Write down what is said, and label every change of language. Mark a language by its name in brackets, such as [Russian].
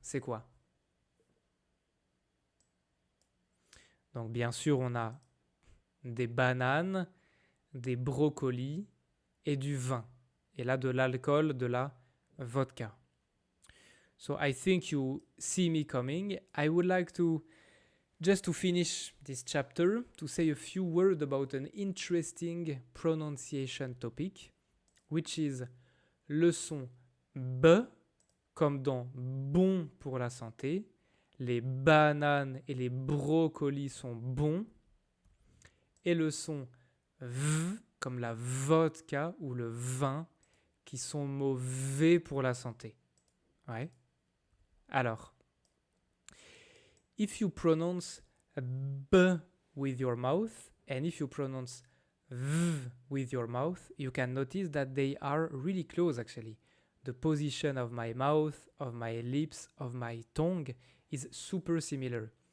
[French] C'est quoi ? Donc bien sûr, on a des bananes, des brocolis et du vin. Et là, de l'alcool, de la vodka. [English] So I think you see me coming. I would like to, just to finish this chapter, to say a few words about an interesting pronunciation topic, which is [French] le son B, comme dans bon pour la santé. Les bananes et les brocolis sont bons. Et le son V, comme la vodka ou le vin, qui sont mauvais pour la santé. Ouais. [English] Alors, if you pronounce B with your mouth and if you pronounce V with your mouth, you can notice that they are really close actually. The position of my mouth, of my lips, of my tongue is super similar.